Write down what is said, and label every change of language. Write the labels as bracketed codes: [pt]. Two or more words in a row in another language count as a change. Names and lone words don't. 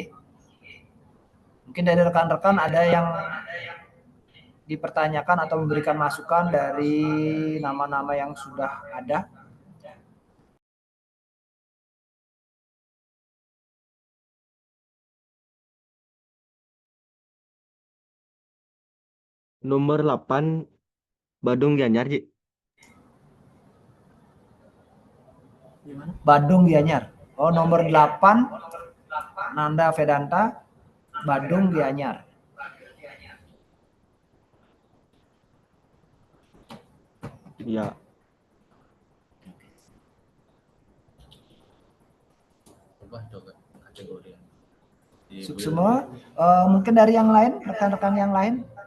[id] Mungkin dari rekan-rekan ada yang dipertanyakan atau memberikan masukan dari nama-nama yang sudah ada. Nomor 8 Badung Gianyar, Ji. Badung Gianyar. Oh, nomor 8 Nanda Vedanta, Badung Gianyar. Iya. Semua mungkin dari yang lain, rekan-rekan yang lain.